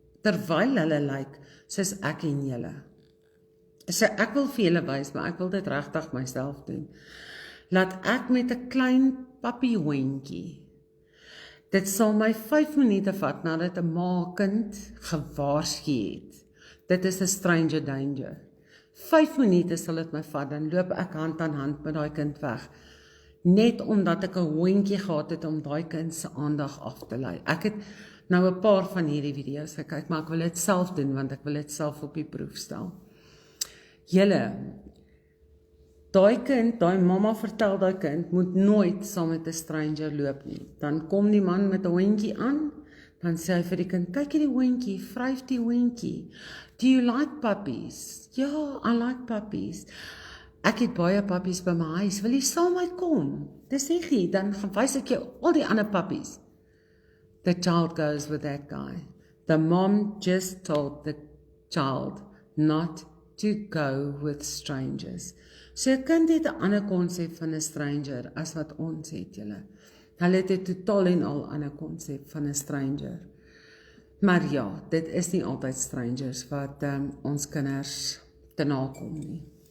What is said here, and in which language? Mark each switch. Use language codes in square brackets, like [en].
[af] Terwyl hulle lyk soos ek en julle. So ek wil vir julle wys, maar ek wil dit regtig myself doen. Laat ek met 'n klein pappiehondjie, dit sal my 5 minute vat nadat 'n ma kind gewaarsku het. Dit is 'n stranger danger. 5 minute sal dit my vat, dan loop ek hand aan hand met daai kind weg. Net omdat ek 'n hondjie gehad het om daai kind se aandag af te lei. Ek het nou 'n paar van hierdie video's gekyk, maar ek wil dit self doen, want ek wil dit self op die proef stel. Julle, daai kind, daai mamma vertel daai kind, moet nooit saam met 'n stranger loop nie. Dan kom die man met 'n hondjie aan, dan sê hy vir die kind, kyk hierdie hondjie, vryf die hondjie. [en] Do you like puppies? Ja, I like puppies. [af] Ek het baie puppies by my huis, wil jy saam met my kom? Dis nie, dan gaan wys ek jou al die ander puppies. [en] The child goes with that guy. The mom just told the child not to go with strangers. [af] So 'n kind het 'n ander konsep van 'n stranger as wat ons het, julle. Hulle het 'n totaal en al ander konsep van 'n stranger. Maar ja, dit is nie altyd strangers wat ons kinders te nakom nie.